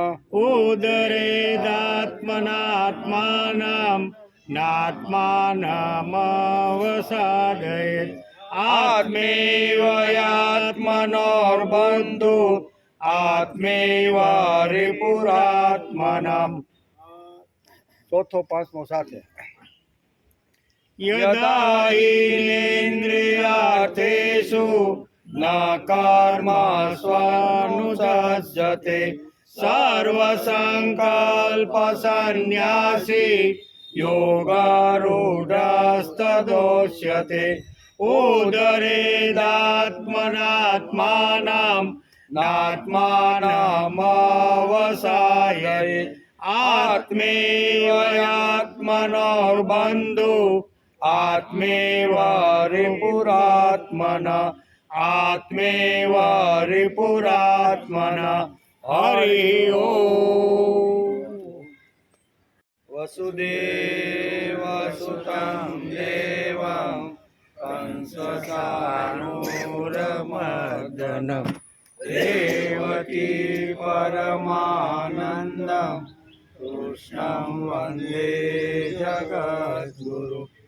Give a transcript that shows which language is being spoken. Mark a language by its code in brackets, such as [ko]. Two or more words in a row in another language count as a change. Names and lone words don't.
[sa] उदरेदात्मनात्मानं नात्मानमवसादयेत् आत्मेव ह्यात्मनोर्बन्धु आत्मेव रिपुरात्मनम् [gu] ચોથો પાંચમો સાથે [sa] यदा हीनेन्द्रियार्थेषु न कर्म स्वानुसज्जते सर्वसंकल्पसन्न्यासी योगारूढस्तदोच्यते उदरेदात्मनात्मानं नात्मानमवसादयेत् आत्मेव आत्मनोर्बन्धु आत्मेव रिपुरात्मन आत्मेव रिपुरात्मन [gu] હરિ ઓમ. [sa] वसुदेवसुतं देवं कंसचाणूरमर्दनम देवकी परमानंदम कृष्णं वंदे जगद्गुरु.